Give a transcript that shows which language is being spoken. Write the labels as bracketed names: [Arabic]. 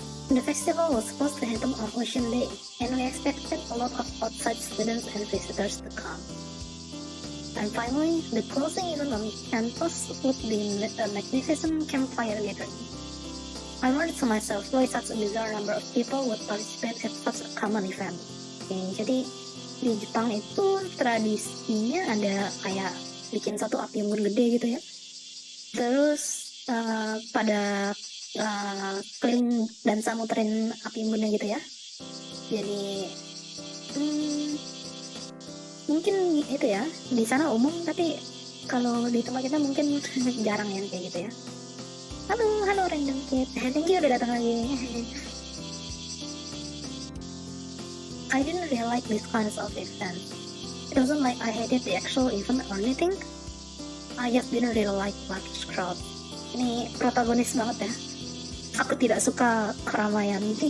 [English] The festival was supposed to happen on Ocean Day, and we expected a lot of outside students and visitors to come. And finally, the closing event on campus would be a magnificent campfire gathering. I wondered to myself why such a bizarre number of people would participate at such a common event. [Indonesian] Jadi di Jepang itu tradisinya ada kayak bikin satu api unggun gede gitu ya. Terus pada keliling dan muterin api unggunnya gitu ya. Jadi mungkin itu ya di sana umum, tapi kalau di tempat kita mungkin jarang yang kayak gitu ya. Halo [English] random kid, thank you [Indonesian] udah datang lagi. [English] I didn't really like these kinds of events. It wasn't like I hated the actual event or anything. I just didn't really like large crowd. [Indonesian] Ini protagonis banget ya. Aku tidak suka keramaian.